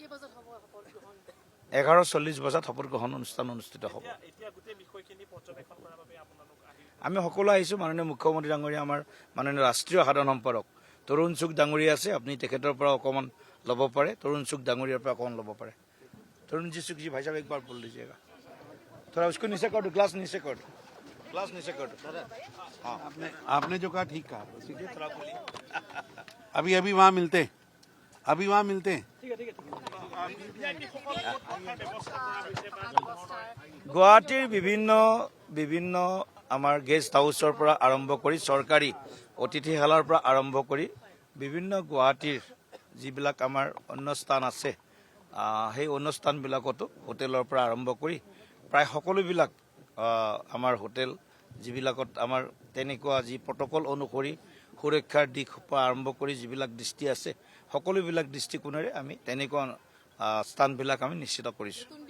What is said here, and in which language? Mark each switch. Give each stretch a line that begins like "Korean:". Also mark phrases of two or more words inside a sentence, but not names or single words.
Assamese: 11:40 বজাত শপত গ্ৰহণ অনুষ্ঠান অনুষ্ঠিত হ'ব আমি সকলো আহিছোঁ মাননীয় মুখ্যমন্ত্ৰী ডাঙৰীয়া আমাৰ মাননীয় ৰাষ্ট্ৰীয় সাধাৰণ সম্পাদক তৰুণ চুক ডাঙৰীয়া আছে আপুনি তেখেতৰ পৰা অকণমান ল'ব পাৰে তৰুণ চুক ডাঙৰীয়াৰ পৰা অকণমান ল'ব পাৰে
Hindi: तरुण जी सुख जी भाई साहब एक बार बोल लीजिएगा थोड़ा उसको नीचे कर दो ग्लास नीचे कर दो हाँ आपने जो कहा ठीक कहा थोड़ा बोलिए अभी वहाँ मिलते
Assamese: গুৱাহাটীৰ বিভিন্ন আমাৰ গেষ্ট হাউছৰ পৰা আৰম্ভ কৰি চৰকাৰী অতিথিশালাৰ পৰা আৰম্ভ কৰি বিভিন্ন গুৱাহাটীৰ যিবিলাক আমাৰ অন্য স্থান আছে সেই অনুষ্ঠানবিলাকতো হোটেলৰ পৰা আৰম্ভ কৰি প্ৰায় সকলোবিলাক আমাৰ হোটেল যিবিলাকত আমাৰ তেনেকুৱা যি প্ৰটকল অনুসৰি সুৰক্ষাৰ দিশ পৰা আৰম্ভ কৰি যিবিলাক দৃষ্টি আছে সকলোবিলাক দৃষ্টিকোণেৰে আমি তেনেকুৱা স্থানবিলাক আমি নিশ্চিত কৰিছোঁ